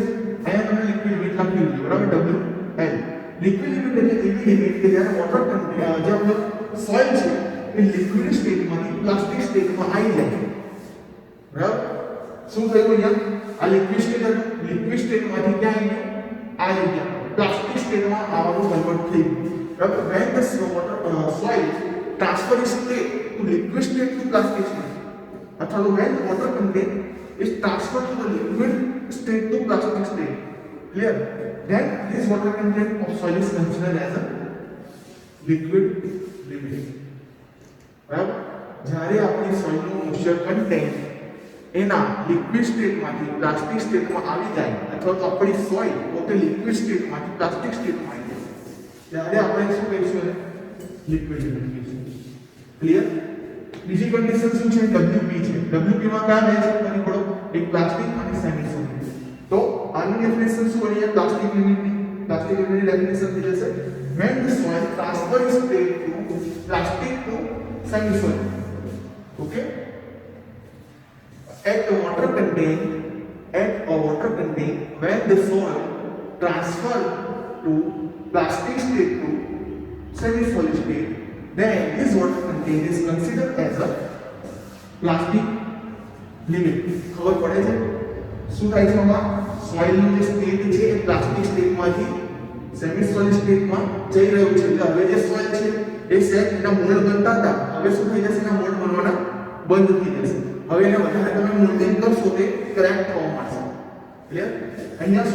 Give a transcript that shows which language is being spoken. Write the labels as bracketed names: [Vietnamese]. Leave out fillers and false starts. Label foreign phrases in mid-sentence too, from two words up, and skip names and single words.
[Gujarati] અહીંયા તમે [English] liquid limit [Gujarati] લખી લો બરાબર [English] WL liquid limit [Gujarati] એટલે એવી લિમિટ કે જ્યારે વોટર જે આપણો સોઇલ છે એ [English] liquid stateમાંથી plastic stateમાં [Gujarati] આવી જાય બરાબર શું થયું અહીંયા આ [English] liquid stateમાંથી [Gujarati] ક્યાં આવી ગયા પ્લાસ્ટિક સ્ટેટમાં આવવાનું કન્વર્ટ થઈ ગયું બરાબર [English] when the soil transfer is state to liquid state to plastic state [Gujarati] અથવા તો [English] when water content is transferred to the liquid state to plastic state clear then this water content of soil is considered as a liquid limit [Gujarati] બરાબર જ્યારે આપણી સોઇલનું [English] moisture content [Gujarati] એના [English] liquid stateમાંથી plastic stateમાં [Gujarati] આવી જાય અથવા તો આપણી સોઇલ પોતે [English] liquid stateમાંથી plastic stateમાં [Gujarati] આવી જાય ત્યારે આપણે શું કહીશું [English] liquid limit [Gujarati] કહીશું ક્લિયર બીજી કન્ડિશન શું છે WP છે WP માં કયા રહે છે ફરી પડો એક પ્લાસ્ટિક અને [English] semi solid [Gujarati] તો આની ડેફિનેશન શું બની [English] plastic limitની definition [Gujarati] થઈ જશે [English] when the soil transfer is state to plastic to semi solid okay at a water content when the soil transfer to plastic state to semi solid state then this water content is considered as a plastic limit [Gujarati] ખબર પડે છે શું થાય છે આમાં સોઇલ નું જે સ્ટેટ છે એ [English] plastic stateમાંથી semi solid stateમાં [Gujarati] જઈ રહ્યું છે એટલે હવે જે સોઇલ છે એ સેટ એના મોલ્ડ બનતા હતા હવે શું થઈ જશે એના મોલ્ડ બનવાના બંધ થઈ જશે હવે એને વધારે તમે મોલ્ડિંગ કરશો તે ક્રેક થવા માંડશે ક્લિયર અહીંયા